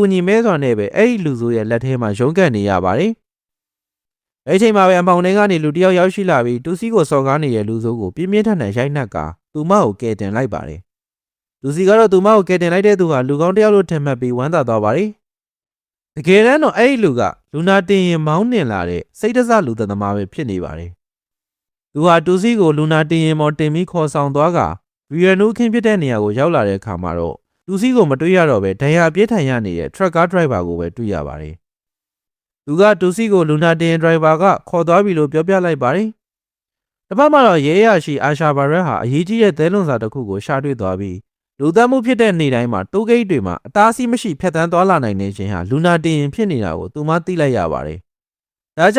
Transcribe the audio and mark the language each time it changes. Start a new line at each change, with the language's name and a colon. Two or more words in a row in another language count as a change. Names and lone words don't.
Burmese: အညီမဲစွာနဲ့ပဲအဲ့ဒီလူဆိုးရဲ့လက်ထဲမှာရုန်းကန်နေရပါတယ်အဲ့ချိန်မှာပဲအမောင်ထဲကနေလူတယောက်ရောက်ရှိလာပြီးတူစီကိုစော်ကားနေတဲ့လူဆိုးကိုပြင်းပြင်းထန်ထန်ရိုက်နှက်ကသူမကိုကယ်တင်လိုက်ပါတယ်တူစီကတော့သူမကိုကယ်တင်လိုက်တဲ့သူဟာလူကောင်းတယောက်လို့ထင်မှတ်ပြီးဝမ်းသာသွားပါတယ်တကယ်တမ်းတော့အဲ့ဒီလူကလူနာ တင်ရင်မောင်းနှင်လာတဲ့စိတ်တစလူသက်သမားပဲဖြစ်နေပါတယ်သူဟာတူစီကိုလူနာတင်ရင်မော်တင်ပြီးခေါ်ဆောင်သွားကဗီယန်နိုခင်းဖြစ်တဲ့နေရာကိုရောက်လာတဲ့အခါမှာတော့တူစီကိုမတွေ့ရတော့ပဲဒဏ်ရာပြင်းထန်ရနေတဲ့
English: truck car driver
Burmese: ကိုပဲတွေ့ရ ပါတယ်သူကတူစီကိုလူနာတင် driver ကခေါ်သွားပြီလို့ပြောပြလိုက်ပါတယ်တစ်ဖက်မှာတော့ရဲရရှိအာရှာဘာရက်ဟာအရေးကြီးတဲ့သဲလွန်စာတစ်ခုကိုရှာတွေ့သွားပြီးလူသ တ်မှုဖြစ်တဲ့နေ့တိုင်းမှာတိုးဂိတ်တွေမှာအတားအဆီးမရှိဖြတ်တန်းသွားလာနိုင်နေခြင်းဟာလူနာတင်ရင်ဖြစ်နေတာကိုသူမသိလိုက်ရပါတယ်ဒါကြော